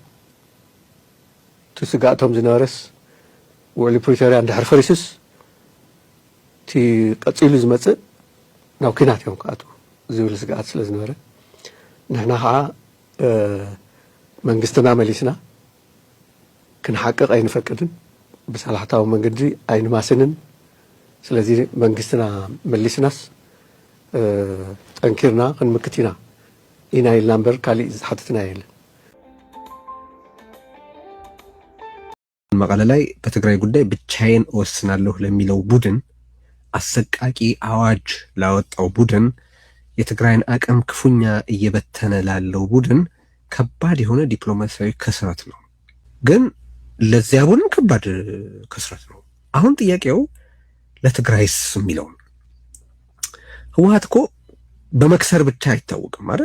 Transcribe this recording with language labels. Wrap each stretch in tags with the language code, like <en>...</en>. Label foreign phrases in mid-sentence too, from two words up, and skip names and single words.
<ti>ትስጋእቶም ዝነበረስ ውዕሊ ፕሪቶርያ እንድሕር ፈሪሱስ እቲ ቀፂሉ ዝመፅእ ናብ ኩናት እዮም ክኣትዉ ዝብል ስጋኣት ስለ ዝነበረ ንሕና ከዓ መንግስትና መሊስና ክንሓቅቕ ኣይንፈቅድን ብሰላሕታዊ መንገዲ ኣይንማስንን ስለዚ መንግስትና መሊስናስ ጠንኪርና ክንምክት ኢና ኢልና እምበር ካሊእ ዝሓትትና የለን</ti> <am>መቀለ ላይ በትግራይ ጉዳይ ብቻዬን እወስናለሁ ለሚለው ቡድን አሰቃቂ አዋጅ ላወጣው ቡድን የትግራይን አቅም ክፉኛ እየበተነ ላለው ቡድን ከባድ የሆነ ዲፕሎማሲያዊ ክስረት ነው። ግን ለዚያ ቡድን ከባድ ክስረት ነው። አሁን ጥያቄው ለትግራይስ የሚለው ህወሓት እኮ በመክሰር ብቻ አይታወቅም አይደል?</am>